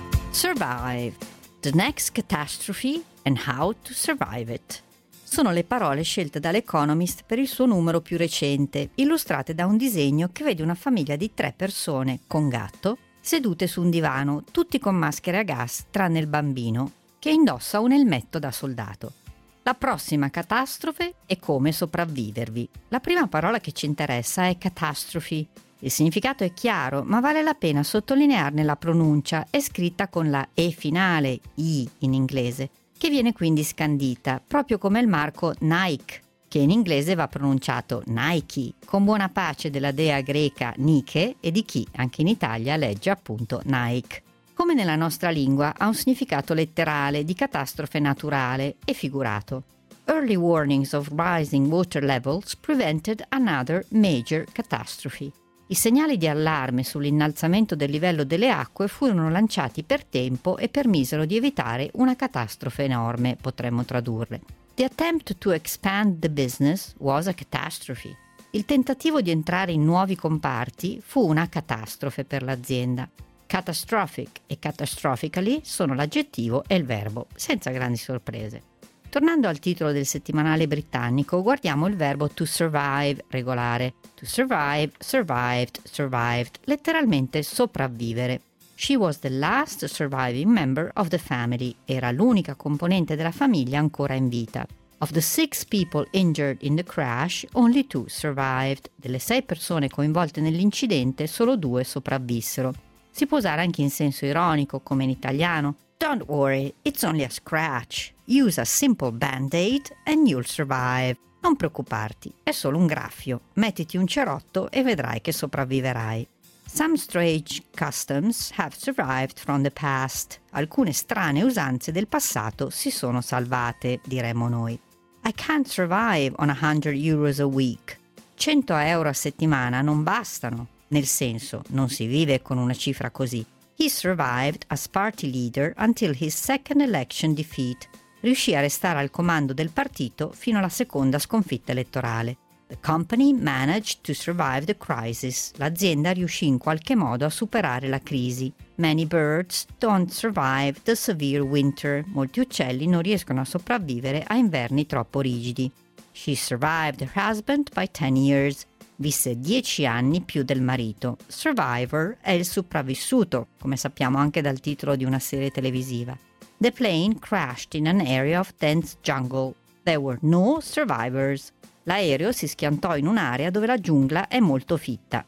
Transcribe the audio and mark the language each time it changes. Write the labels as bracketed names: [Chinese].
[English] Survive, the next catastrophe and how to survive it. [Italian] Sono le parole scelte dall'Economist per il suo numero più recente, illustrate da un disegno che vede una famiglia di tre persone, con gatto, sedute su un divano, tutti con maschere a gas, tranne il bambino, che indossa un elmetto da soldato. La prossima catastrofe è come sopravvivervi. La prima parola che ci interessa è catastrophe. Il significato è chiaro, ma vale la pena sottolinearne la pronuncia, è scritta con la E finale, I in inglese, che viene quindi scandita, proprio come il marchio Nike, che in inglese va pronunciato Nike, con buona pace della dea greca Nike e di chi, anche in Italia, legge appunto Nike. Come nella nostra lingua, ha un significato letterale di catastrofe naturale e figurato. [English] Early warnings of rising water levels prevented another major catastrophe. [Italian] I segnali di allarme sull'innalzamento del livello delle acque furono lanciati per tempo e permisero di evitare una catastrofe enorme, potremmo tradurre. [English] The attempt to expand the business was a catastrophe. [Italian] Il tentativo di entrare in nuovi comparti fu una catastrofe per l'azienda. Catastrophic e catastrophically sono l'aggettivo e il verbo, senza grandi sorprese. Tornando al titolo del settimanale britannico, guardiamo il verbo to survive, regolare. To survive, survived, survived, letteralmente sopravvivere. [English] She was the last surviving member of the family. [Italian] Era l'unica componente della famiglia ancora in vita. [English] Of the six people injured in the crash, only two survived. [Italian] Delle sei persone coinvolte nell'incidente, solo due sopravvissero. Si può usare anche in senso ironico, come in italiano. [English] Don't worry, it's only a scratch. Use a simple band-aid and you'll survive. [Italian] Non preoccuparti, è solo un graffio. Mettiti un cerotto e vedrai che sopravviverai. [English] Some strange customs have survived from the past. [Italian] Alcune strane usanze del passato si sono salvate, diremmo noi. [English] I can't survive on 100 euros a week. [Italian] 100 euro a settimana non bastano. Nel senso, non si vive con una cifra così. [English] He survived as party leader until his second election defeat. [Italian] Riuscì a restare al comando del partito fino alla seconda sconfitta elettorale. [English] The company managed to survive the crisis. [Italian] L'azienda riuscì in qualche modo a superare la crisi. [English] Many birds don't survive the severe winter. [Italian] Molti uccelli non riescono a sopravvivere a inverni troppo rigidi. [English] She survived her husband by 10 years. [Italian] Visse 10 anni più del marito. Survivor è il sopravvissuto, come sappiamo anche dal titolo di una serie televisiva. [English] The plane crashed in an area of dense jungle. There were no survivors. [Italian] L'aereo si schiantò in un'area dove la giungla è molto fitta.